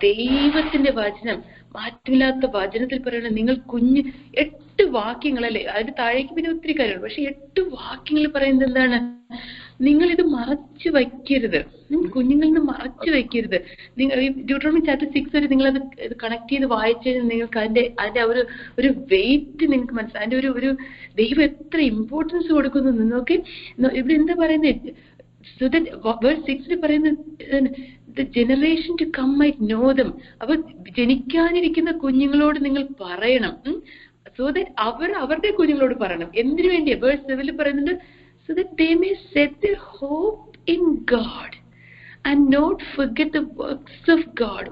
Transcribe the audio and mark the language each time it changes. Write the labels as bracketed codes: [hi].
[ml] ദൈവത്തിന്റെ വചനം, മാറ്റമില്ലാത്ത വചനത്തിൽ പറയണ നിങ്ങൾ 8 വാക്യങ്ങളല്ലേ, അതിന് താഴേക്ക് പിന്നെ ഒത്തിരി കാര്യമുണ്ട്. പക്ഷെ 8 വാക്യങ്ങൾ പറയുന്നത് എന്താണ്? നിങ്ങളിത് മറച്ചു വയ്ക്കരുത്, കുഞ്ഞുങ്ങളിൽ നിന്ന് മറച്ചു വയ്ക്കരുത്. നിങ്ങൾ ഡ്യൂട്ടറോണമി ചാപ്റ്റർ 6 വരെ നിങ്ങളത് കണക്ട് ചെയ്ത് വായിച്ചു കഴിഞ്ഞാൽ നിങ്ങൾക്ക് അതിന്റെ ഒരു വെയിറ്റ് നിങ്ങൾക്ക് മനസ്സിലാവും. അതിന്റെ ഒരു ദൈവം എത്ര ഇമ്പോർട്ടൻസ് കൊടുക്കുന്നു നിങ്ങൾക്ക്. ഇവിടെ എന്താ പറയുന്നത്, [en] so that verse 6 പറയുന്നത് the generation to come might know them. [ml] അപ്പൊ ജനിക്കാനിരിക്കുന്ന കുഞ്ഞുങ്ങളോട് നിങ്ങൾ പറയണം, so that അവരുടെ കുഞ്ഞുങ്ങളോട് പറയണം. എന്തിനു വേണ്ടിയാ? [en] verse 7 പറയുന്നുണ്ട്, so that they may set their hope in God and not forget the works of God.